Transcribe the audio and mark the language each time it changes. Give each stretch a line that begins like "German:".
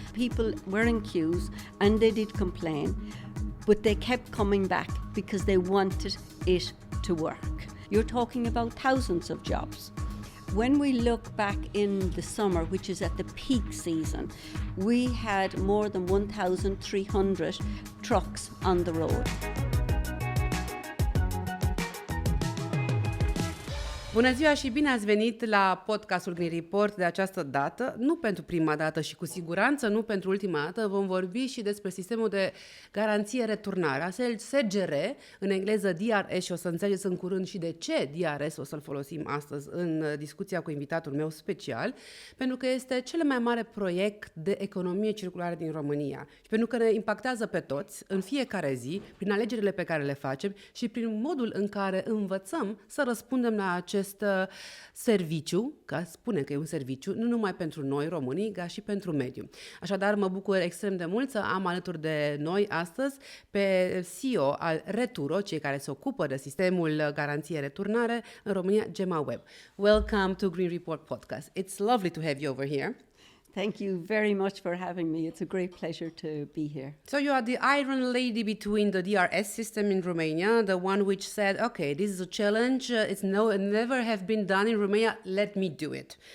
English: People were in queues and they did complain, but they kept coming back because they wanted it to work. You're talking about thousands of jobs. When we look back in the summer, which is at the peak season, we had more than 1,300 trucks on the road.
Romanian: Bună ziua și bine ați venit la podcastul Green Report de această dată, nu pentru prima dată și cu siguranță nu pentru ultima dată. Vom vorbi și despre sistemul de garanție returnare, SGR, în engleză DRS, și o să înțelegeți în curând și de ce DRS o să-l folosim astăzi în discuția cu invitatul meu special, pentru că este cel mai mare proiect de economie circulară din România și pentru că ne impactează pe toți în fiecare zi, prin alegerile pe care le facem și prin modul în care învățăm să răspundem la acest serviciu, că spune că e un serviciu, nu numai pentru noi românii, dar și pentru mediu. Așadar, mă bucur extrem de mult să am alături de noi astăzi pe CEO al Returo, cei care se ocupă de sistemul garanție returnare în România, Gemma Webb.
English: Welcome to Green Report Podcast. It's lovely to have you over here. Thank you very much for having me. It's a great pleasure to be here. So you are the iron lady between the DRS system in Romania, the one which said, okay, this is a challenge, it never have been done in Romania, let me do it.